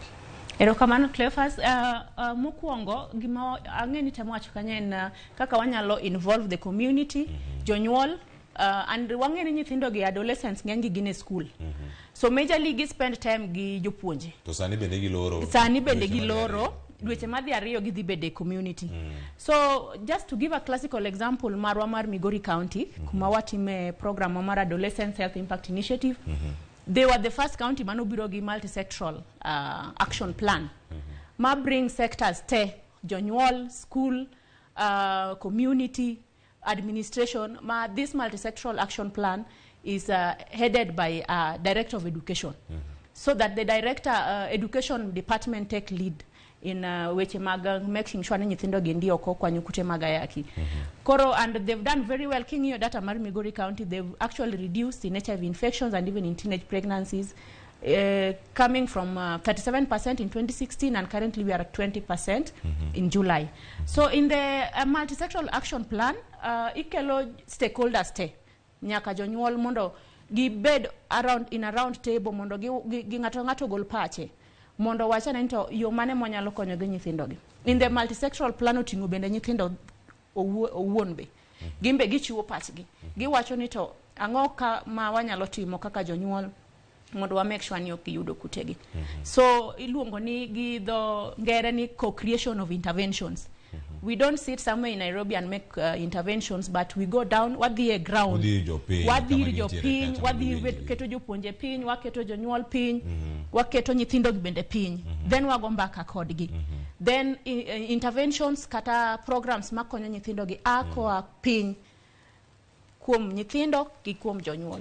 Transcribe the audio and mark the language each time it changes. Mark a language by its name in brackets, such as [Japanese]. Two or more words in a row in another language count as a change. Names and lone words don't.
[Luo (Kenya and Tanzania)] Erokamano Cleophas, mokwongo gima ang'e ni temo wacho kanyo en kaka wanyalo [English] involve the community, [Luo (Kenya and Tanzania)] jonyuol, and wang'e ni nyithindo gi adolescents ng'eny gi gin e school. So majorly gi [English] spend time [Luo (Kenya and Tanzania)] gi jopuonje. To sani bende giloro. Dweche madhi ariyo gidhi bede community. [English] So just to give a classical example [Luo (Kenya and Tanzania)] marwa mar [English] Migori County, [Luo (Kenya and Tanzania)] kuma watime program mar [English] Adolescent Health Impact Initiative, they were the first county [Luo (Kenya and Tanzania)] manobiro gi [English] multi-sectoral action plan. [Luo (Kenya and Tanzania)] Ma [English] bring sectors [Luo (Kenya and Tanzania)] te, jonyuol, [English] school, community, administration. This multi-sectoral action plan is headed by Director of Education. So that the Director Education Department take lead in weche mag making sure ni nyithindo gi ndio ko kwa nyukute mag ayaki. [Luo (Kenya and Tanzania)] Koro, [English] and they've done very well. King your data mar Migori County, they've actually reduced in HIV infections and even in teenage pregnancies, coming from 37% in 2016 and currently we are at 20% in July. So in the multi-sectoral action plan, [Luo (Kenya and Tanzania)] ikelo stakeholders te nyaka jonyuol mondo gibed [English] in a round table [Luo (Kenya and Tanzania)] mondo gi ngato gol pache mondo wachane nito yo mane monyalo konyo gi nyithindo gi. [English] In the multi-sectoral plan [Luo (Kenya and Tanzania)] oting'o bende nyithindo owuon be gimbe gichiwo pachgi giwacho ni to ang'o ka ma wanyalo timo kaka jonyuol mondo wa [English] make sure [Luo (Kenya and Tanzania)] ni ok yudo kutegi. So iluongo ni gi dho ngere ni [English] co-creation of interventions. We don't sit somewhere in Nairobi and make interventions, but we go down, [Luo (Kenya and Tanzania)] wadhi e ground, wadhi jo piny, wadhi keto jopuonje piny, waketo jonyuol piny, waketo nyithindo bende piny, then wago mbaka kodgi. [English] Then interventions [Luo (Kenya and Tanzania)] kata programs makonyo nyithindo gi ako piny kuom nyithindo gi kuom jonyuol.